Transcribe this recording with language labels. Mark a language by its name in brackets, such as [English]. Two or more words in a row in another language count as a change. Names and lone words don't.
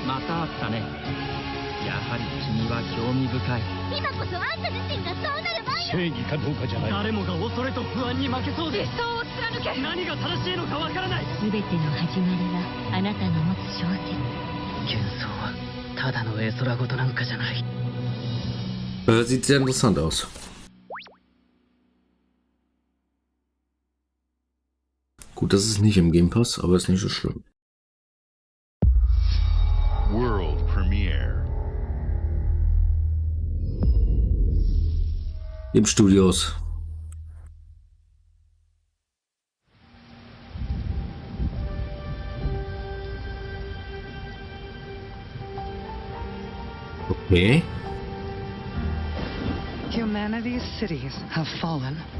[Japanese] またあったね。やはり君は興味深い。今こそあんた自身がそうなる番よ。正義かどうかじゃない。誰もが恐れと不安に負けそうで。理想を貫け。何が正しいのかわからない。全ての始まりはあなたの持つ小説。幻想はただの絵空事なんかじゃない。 [German] Sieht sehr interessant aus. Gut, das ist nicht im Game Pass, aber ist nicht so schlimm. [English] World Premiere. [German] Im Studios. Okay. [English] Humanity's cities have fallen.